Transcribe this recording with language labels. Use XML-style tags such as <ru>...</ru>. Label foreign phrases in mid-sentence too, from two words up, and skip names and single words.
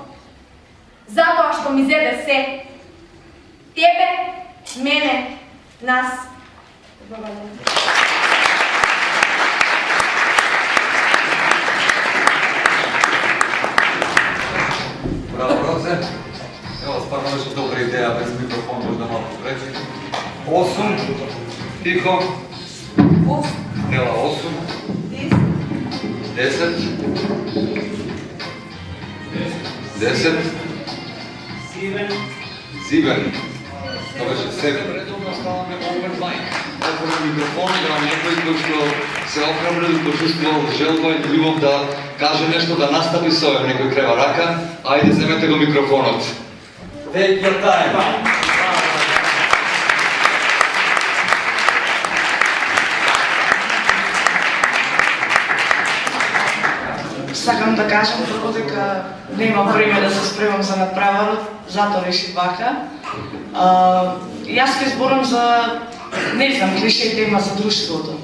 <mk>Затоа што ми зеде се. Тебе, мене, нас. Браво, Розе.</mk> <sr>Evo, stvarno nešto dobra ideja, bez mikrofona možda malo reći.</sr> <mk>8, tiho. Ela, 8. 10. 10. 7. To беше 7. Редовно ставаме</mk> <en>open mic.</en> <mk>Отворен микрофон, да некој кој што се охрабрил, почувствувал желба и љубов да каже нешто, да настапи со овој, некој крева рака, ајде земете го микрофонот.</mk> <en>Take your time.</en> <mk>Сакам да кажам прво дека нема време да се спремам за надпреварот, затоа решив вака. Јас ќе зборам за, не знам, клише тема за друштвото.</mk>